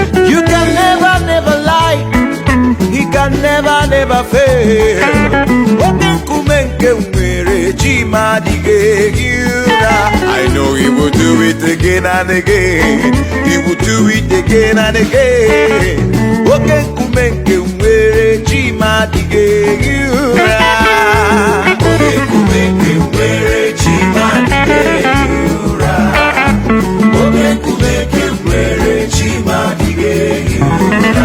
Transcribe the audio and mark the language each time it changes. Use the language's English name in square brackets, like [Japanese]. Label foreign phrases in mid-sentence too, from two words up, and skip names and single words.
[English] You can never, never lie. He can never, never fail. [Igbo] Oke nkume nke m nwere, chi m adịghị ehi ụra. [English] I know he will do it again and again. He will do it again and again. [Igbo] Oke nkume nke m nwere, chi m adịghị ehi ụra. Oke nkume nke m nwere, chi m adịghị ehi ụra. Oke nkume nke m nwere chi ma dịghị ehi ụra.